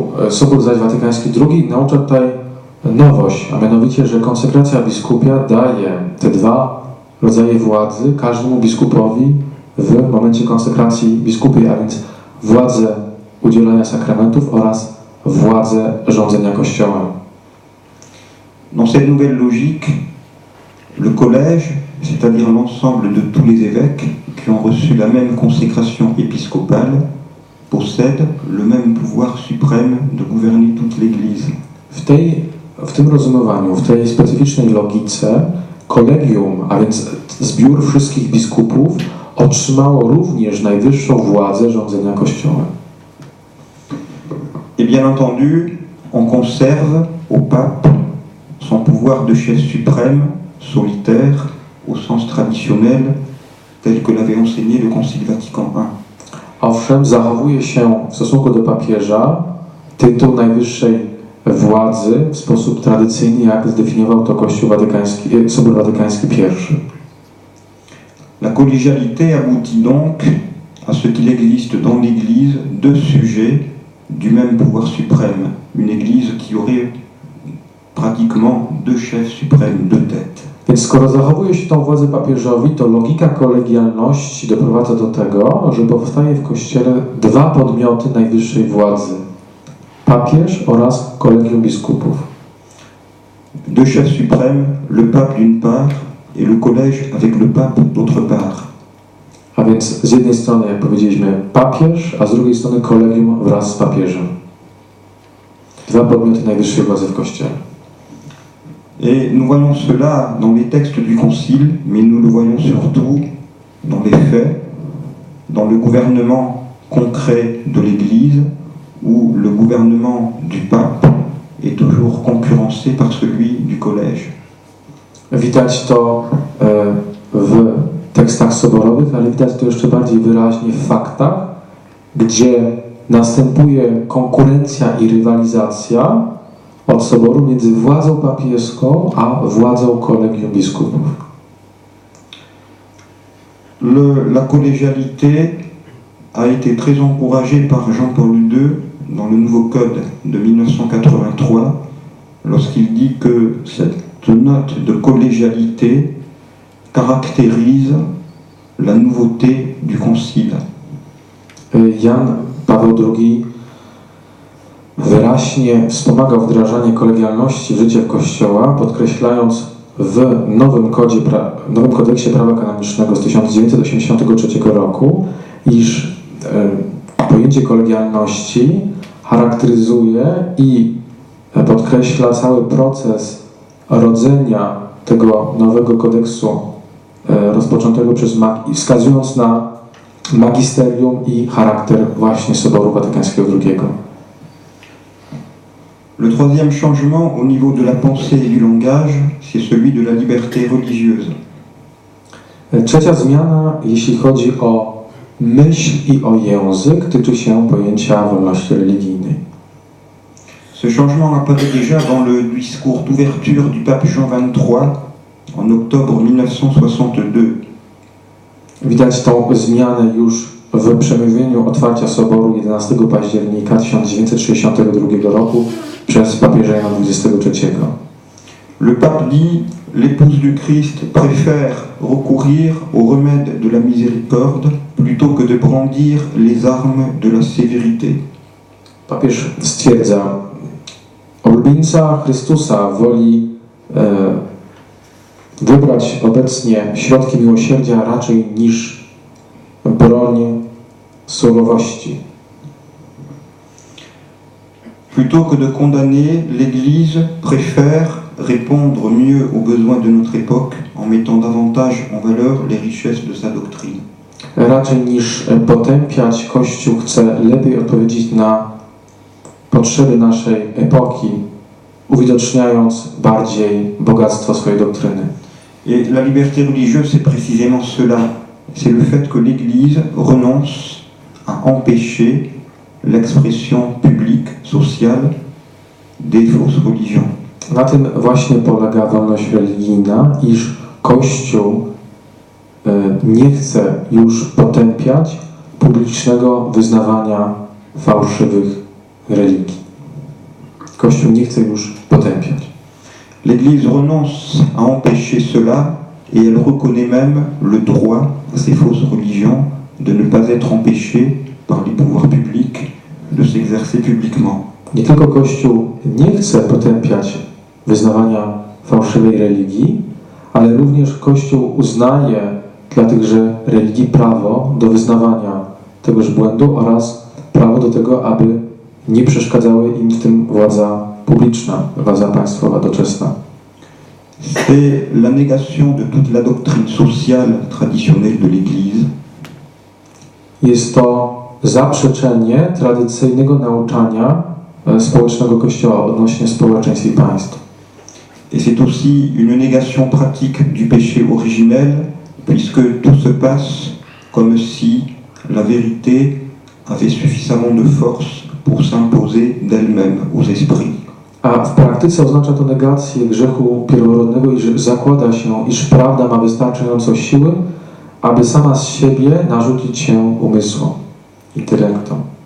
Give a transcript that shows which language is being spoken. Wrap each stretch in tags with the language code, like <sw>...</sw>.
<pl>Sobór zaś Watykański II naucza tutaj nowość, a mianowicie, że konsekracja biskupia daje te dwa rodzaje władzy każdemu biskupowi w momencie konsekracji biskupiej, a więc władzę udzielania sakramentów oraz władzę rządzenia Kościołem.</pl> <fr>Dans cette nouvelle logique, le collège c'est-à-dire l'ensemble de tous les évêques qui ont reçu la même consécration épiscopale, possèdent le même pouvoir suprême de gouverner toute l'Église.</fr> <pl>W tym rozumowaniu, w tej specyficznej logice, kolegium, a więc zbiór wszystkich biskupów, otrzymało również najwyższą władzę rządzenia Kościołem.</pl> <fr>Et bien entendu, on conserve au pape son pouvoir de chef suprême, solitaire, au sens traditionnel, tel que l'avait enseigné le Concile Vatican I.</fr> <pl>Owszem, zachowuje się w stosunku do papieża tytuł najwyższej władzy w sposób tradycyjny, jak zdefiniował to Kościół Watykański, Sobór Watykański I.</pl> <fr>La collégialité aboutit donc à ce qu'il existe dans l'Église deux sujets du même pouvoir suprême. Une Église qui aurait pratiquement deux chefs suprêmes, deux têtes.</fr> <pl>Więc skoro zachowuje się tą władzę papieżowi, to logika kolegialności doprowadza do tego, że powstaje w Kościele dwa podmioty najwyższej władzy. Papież oraz kolegium biskupów.</pl> <fr>Deux chefs suprêmes, le pape d'une part et le collège avec le pape d'autre part.</fr> <pl>A więc z jednej strony, jak powiedzieliśmy, papież, a z drugiej strony kolegium wraz z papieżem. Dwa podmioty najwyższej władzy w Kościele.</pl> <fr>Et nous voyons cela dans les textes du Concile, mais nous le voyons surtout dans les faits, dans le gouvernement concret de l'Église, où le gouvernement du pape est toujours concurrencé par celui du collège.</fr> <pl>Widać to w tekstach soborowych, ale widać to jeszcze bardziej wyraźnie w faktach, gdzie następuje konkurencja i rywalizacja od soboru między władzą papieską a władzą kolegium biskupów.</pl> <fr>La collégialité a été très encouragée par Jean-Paul II dans le nouveau code de 1983, lorsqu'il dit que cette note de collégialité caractérise la nouveauté du Concile.</fr> <pl>Jan Paweł II wyraźnie wspomagał wdrażanie kolegialności w życie Kościoła, podkreślając w nowym kodeksie prawa kanonicznego z 1983 roku, iż pojęcie kolegialności charakteryzuje i podkreśla cały proces rodzenia tego nowego kodeksu rozpoczętego przez wskazując na magisterium i charakter właśnie Soboru Watykańskiego II.</pl> <fr>Le troisième changement au niveau de la pensée et du langage, c'est celui de la liberté religieuse.</fr> <pl>Trzecia zmiana, jeśli chodzi o myśl i o język, tyczy się pojęcia wolności religijnej.</pl> <fr>Ce changement apparaît déjà dans le discours d'ouverture du pape Jean XXIII en octobre 1962.</fr> <pl>Widać tą zmianę już w przemówieniu otwarcia Soboru 11 października 1962 roku przez papieża Jana XXIII.</pl> <fr>Le pape dit: l'épouse du Christ préfère recourir au remède de la miséricorde plutôt que de brandir les armes de la sévérité.</fr> <pl>Papież stwierdza, ulubieńca Chrystusa woli wybrać obecnie środki miłosierdzia raczej niż broń surowości.</pl> <fr>Plutôt que de condamner, l'Église préfère répondre mieux aux besoins de notre époque en mettant davantage en valeur les richesses de sa doctrine.</fr> <pl>Raczej niż potępiać, Kościół chce lepiej odpowiedzieć na potrzeby naszej epoki, uwidoczniając bardziej bogactwo swojej doktryny.</pl> <fr>Et la liberté religieuse, c'est précisément cela. C'est le fait que l'Église renonce à empêcher l'expression publique, sociale des fausses religions.</fr> <pl>Na tym właśnie polega wolność religijna, iż Kościół nie chce już potępiać publicznego wyznawania fałszywych religii. Kościół nie chce już potępiać.</pl> <fr>L'Église renonce à empêcher cela et elle reconnaît même le droit à ces fausses religions de ne pas être empêchées par les pouvoirs publics de s'exercer publiquement.</fr> <pl>Nie tylko Kościół nie chce potępiać wyznawania fałszywej religii, ale również Kościół uznaje dla tychże religii prawo do wyznawania tegoż błędu oraz prawo do tego, aby nie przeszkadzały im w tym władza publiczna, władza państwowa doczesna.</pl> <fr>C'est la négation de toute la doctrine sociale traditionnelle de l'Église.</fr> <pl>Jest to zaprzeczenie tradycyjnego nauczania społecznego Kościoła odnośnie społeczeństw i państw.</pl> <fr>Et c'est aussi une négation pratique du péché originel, puisque tout se passe comme si la vérité avait suffisamment de force pour s'imposer d'elle-même aux esprits.</fr> <pl>A w praktyce oznacza to negację grzechu pierworodnego, iż zakłada się, iż prawda ma wystarczająco siły, aby sama z siebie narzucić się umysłom, intelektom.</pl>